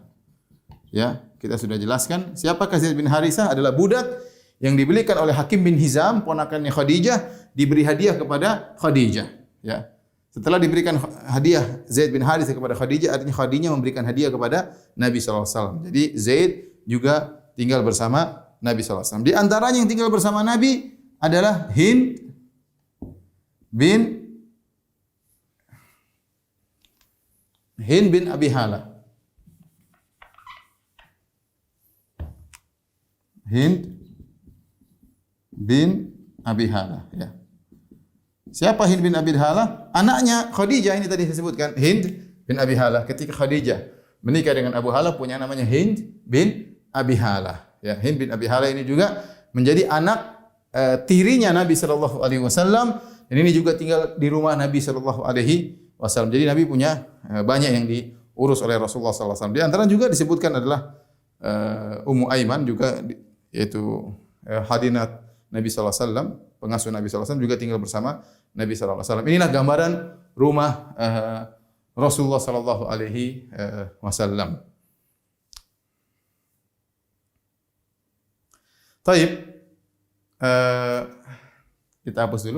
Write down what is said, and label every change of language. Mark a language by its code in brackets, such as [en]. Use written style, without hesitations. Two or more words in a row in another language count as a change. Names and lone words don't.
[id] Ya, kita sudah jelaskan siapakah Zaid bin Harithah, adalah budak yang dibelikan oleh Hakim bin Hizam, ponakannya Khadijah, diberi hadiah kepada Khadijah, ya. Setelah diberikan hadiah Zaid bin Harithah kepada Khadijah, artinya Khadijah memberikan hadiah kepada Nabi [ar] صلى الله عليه وسلم. [id] Jadi Zaid juga tinggal bersama Nabi [ar] صلى الله عليه وسلم. [id] Di antaranya yang tinggal bersama Nabi adalah Hind bin Abi Hala. Hind bin Abi Hala, ya. Siapa Hind bin Abi Hala? Anaknya Khadijah, ini tadi saya sebutkan, Hind bin Abi Hala. Ketika Khadijah menikah dengan Abu Hala, punya namanya Hind bin Abi Hala. Ya, Hind bin Abi Hala ini juga menjadi anak tirinya Nabi [ar] صلى الله عليه وسلم, [id] dan ini juga tinggal di rumah Nabi [ar] صلى الله عليه وسلم. [id] Jadi Nabi punya banyak yang diurus oleh Rasulullah [ar] صلى الله عليه وسلم. [id] Di antara juga disebutkan adalah Ummu Aiman juga, yaitu hadinat Nabi [ar] صلى الله عليه وسلم, [id] pengasuh Nabi [ar] صلى الله عليه وسلم, [id] juga tinggal bersama Nabi [ar] صلى الله عليه وسلم. [id] Inilah gambaran rumah Rasulullah [ar] صلى الله عليه وسلم. [id] Taib, kita hapus dulu.